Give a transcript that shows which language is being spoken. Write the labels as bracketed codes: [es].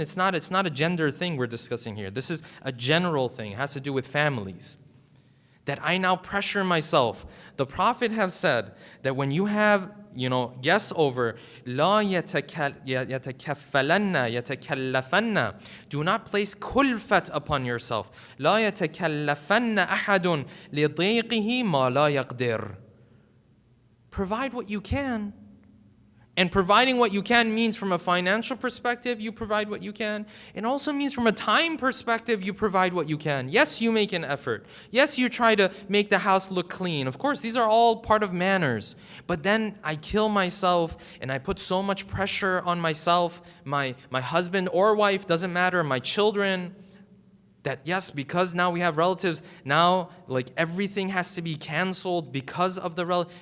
[en] It's not a gender thing we're discussing here. This is a general thing. It has to do with families. That I now pressure myself. The Prophet have said that when you have guests over, [ar] لا يتكفلن يتكلفن. [en] Do not place kulfat upon yourself. [ar] لا يتكلفن أحد لضيقه ما لا يقدر. [en] Provide what you can. And providing what you can means from a financial perspective, you provide what you can. It also means from a time perspective, you provide what you can. Yes, you make an effort. Yes, you try to make the house look clean. Of course, these are all part of manners. But then I kill myself and I put so much pressure on myself, my husband or wife, doesn't matter, my children, that yes, because now we have relatives, now like everything has to be canceled because of the relative.